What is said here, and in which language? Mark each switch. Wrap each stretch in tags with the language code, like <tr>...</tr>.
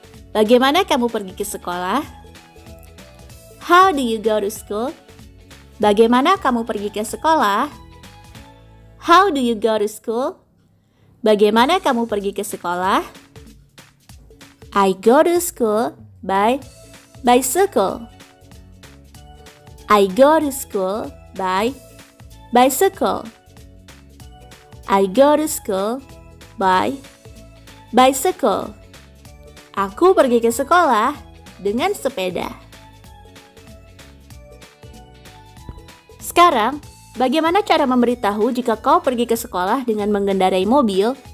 <id>Bagaimana kamu pergi ke sekolah?</id> <en>How do you go to school?</en> <id>Bagaimana kamu pergi ke sekolah?</id> <en>How do you go to school?</en> <id>Bagaimana kamu pergi ke sekolah?</id> <en>I go to school by bicycle. I go to school by bicycle. I go to school by bicycle.</en> <id>Aku pergi ke sekolah dengan sepeda. Sekarang, bagaimana cara memberitahu jika kau pergi ke sekolah dengan mengendarai mobil?</id>